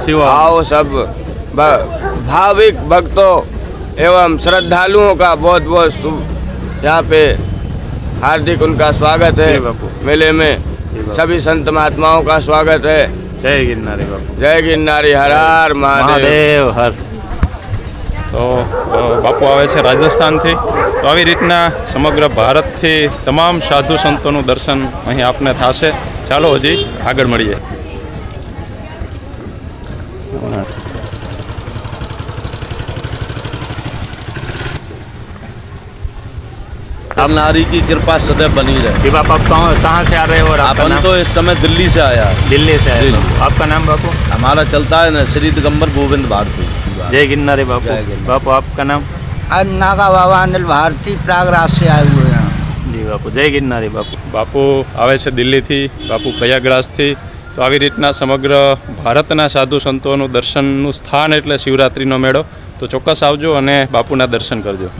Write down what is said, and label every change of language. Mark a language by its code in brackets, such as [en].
[hi] आओ सब भाविक भक्तों एवं श्रद्धालुओं का बहुत बहुत शुभ यहाँ पे हार्दिक उनका स्वागत है। मेले में सभी संत महात्माओं का स्वागत है। जय गिरनारी बापू, जय गिरनारी, हर हर महादेव हर। [gu] तो बापू आवे છે રાજસ્થાનથી, તો આવી રીતના સમગ્ર ભારતથી તમામ સાધુ સંતોનું દર્શન અહીં આપને થશે। ચાલો હજી આગળ મળીએ। [hi] नारी की कृपा सदैव बनी रहे। बापू आप कहाँ से आ रहे हो? और अपन तो इस समय दिल्ली से आया। दिल्ली से आए। आपका नाम बापू? हमारा चलता है ना श्री दिगंबर गोविंद भारती। जय गिरनारी बापू। बापू आपका नाम? नागा बाबा अनिल भारती प्रयागराज से आए हुए हैं। जी बापू, जय गिरनारी बापू। [gu] बापू आवे છે દિલ્હીથી, બાપુ પ્રયાગરાજથી। તો આવી રીતના સમગ્ર ભારતના સાધુ સંતોનું દર્શનનું સ્થાન એટલે શિવરાત્રિનો મેળો। તો ચોક્કસ આવજો અને બાપુના દર્શન કરજો।